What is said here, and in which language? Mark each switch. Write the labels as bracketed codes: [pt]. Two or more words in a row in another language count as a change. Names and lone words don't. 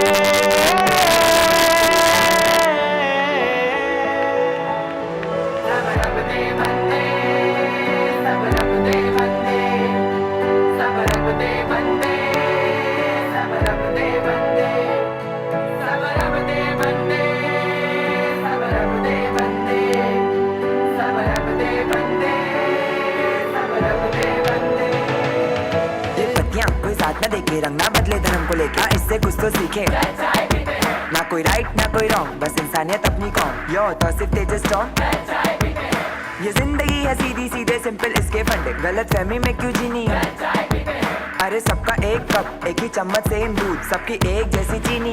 [pa] ਸਭ ਰੱਬ ਦੇ ਬੰਦੇ ਸਭ ਰੱਬ ਦੇ ਬੰਦੇ ਸਭ ਰੱਬ ਦੇ ਬੰਦੇ ਸਭ ਰੱਬ ਦੇ ਬੰਦੇ ਸਭ ਰੱਬ ਦੇ ਬੰਦੇ ਸਭ ਰੱਬ ਦੇ ਬੰਦੇ ਸਭ ਰੱਬ ਦੇ ਬੰਦੇ ਸਭ ਰੱਬ ਦੇ ਬੰਦੇ [hi] ये पत्तियां कोई साथ न देखे रंग ना बदले धर्म को लेके इससे कुछ तो सीखे ना कोई राइट ना कोई रॉन्ग बस इंसानियत अपनी कौन यो तो सिर्फ तेजस स्ट्रॉन्ग ये जिंदगी है सीधी सीधे सिंपल इसके फंडे गलत फहमी में क्यों जीनी है अरे सबका एक कप एक ही चम्मच सेम दूध सबकी एक जैसी चीनी